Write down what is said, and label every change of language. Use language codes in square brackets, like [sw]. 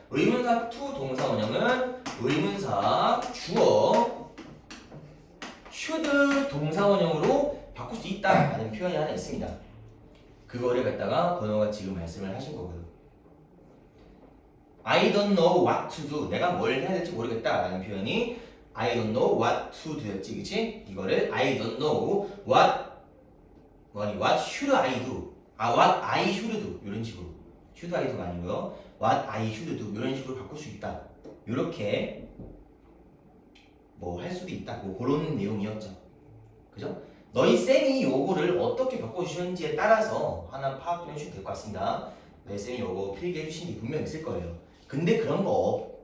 [ko] 의문사 to 동사원형은 의문사 주어 should 동사원형으로 바꿀 수 있다라는 표현이 하나 있습니다. 그거를 갖다가 번호가 지금 말씀을 하신 거고요. [en] I don't know what to do. [ko] 내가 뭘 해야 될지 모르겠다라는 표현이 [en] I don't know what to do [ko] 였지, 그치? 이거를 [en] I don't know what should I do? what I should do [ko] 이런 식으로. [en] should I do [ko] 가 아니고요. [en] what I should do [ko] 이런 식으로 바꿀 수 있다. 이렇게 뭐 할 수도 있다. 뭐 그런 내용이었죠. 그죠? 너희 쌤이 요거를 어떻게 바꿔주셨는지에 따라서 하나 파악 좀 해주시면 될 것 같습니다. 너희 쌤이 요거 필기해 주신 게 분명 있을 거예요. 근데 그런 거